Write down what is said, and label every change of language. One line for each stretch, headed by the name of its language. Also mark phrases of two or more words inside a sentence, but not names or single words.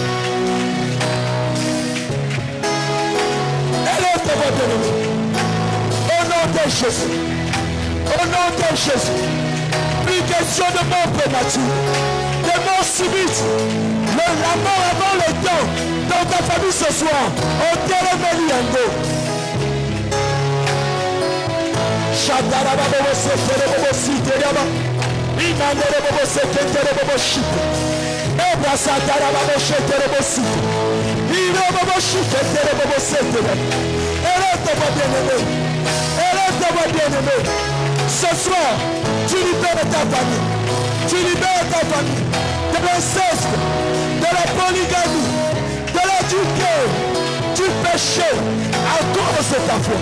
French: Élève-toi, bien-aimé. Au nom de Jésus. Au nom de Jésus. Plus question de mort prématurée, de mort subite. La mort avant le temps dans ta famille ce soir. Au téléméliando. Shadaraba bobo sekere bobo siteraba. Imandere bobo sekere bobo shite. Ebra sadaraba bobo shekere bobo site. Iro bobo shikere bobo sekere. Élève-toi bien-aimé. Élève-toi bien-aimé. Ce soir, tu libères ta famille. Tu libères ta famille de l'inceste, de la polygamie, de l'adultère, du péché à cause de ta foi.